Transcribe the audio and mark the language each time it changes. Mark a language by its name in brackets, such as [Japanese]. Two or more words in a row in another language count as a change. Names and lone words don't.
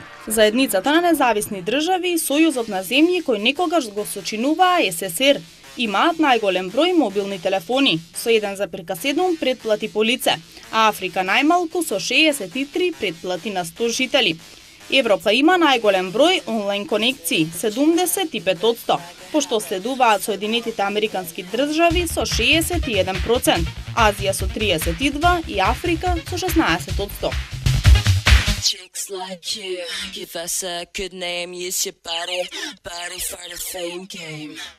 [Macedonian] Заедницата на независни држави и Сојузот на земји кои некогаш го сочинуваа СССР имаат најголем број мобилни телефони со 1,7 претплати по лице, а Африка најмалку со 63 претплати на 100 жители. Европа има најголем број онлайн конекции 75%, пошто следуваат Соединетите Американски држави со 61%, Азија со 32% и Африка со 16%. [English] Chicks like you, give us a good name, use your body for the fame game.